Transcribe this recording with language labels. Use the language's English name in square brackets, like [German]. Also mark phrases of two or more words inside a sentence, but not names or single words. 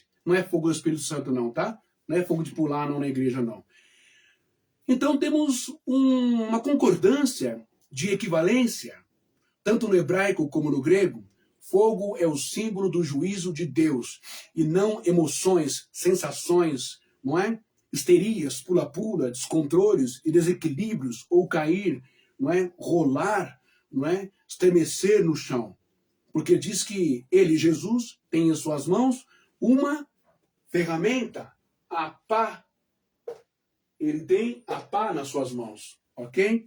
[Portuguese] Não é fogo do Espírito Santo não, tá? Não é fogo de pular não na igreja não. Então temos uma concordância de equivalência, tanto no hebraico como no grego. Fogo é o símbolo do juízo de Deus, e não emoções, sensações, não é? Histerias, pula-pula, descontroles e desequilíbrios, ou cair, não é? Rolar, não é? Estremecer no chão. Porque diz que ele, Jesus, tem em suas mãos uma ferramenta, a pá. Ele tem a pá nas suas mãos, ok?